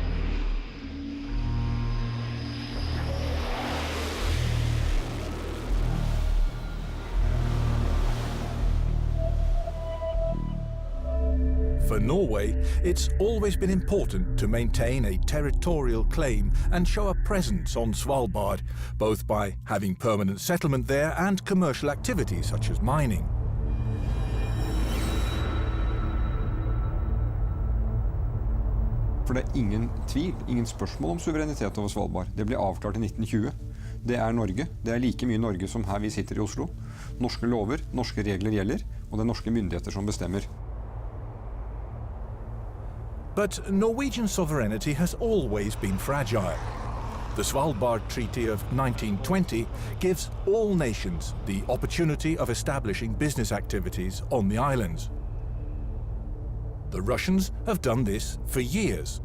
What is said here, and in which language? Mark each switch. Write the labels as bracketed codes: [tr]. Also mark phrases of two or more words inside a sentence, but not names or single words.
[en] For Norway, it's always been important to maintain a territorial claim and show a presence on Svalbard, both by having permanent settlement there and commercial activities such as mining. [no] For det er ingen tvil, ingen spørsmål om suverenitet over Svalbard. Det ble avklart i 1920. Det er Norge. Det er like mye Norge som her vi sitter i Oslo. Norske lover, norske regler gjelder, og det er norske myndigheter som bestemmer. [en] But Norwegian sovereignty has always been fragile. The Svalbard Treaty of 1920 gives all nations the opportunity of establishing business activities on the islands. The Russians have done this for years.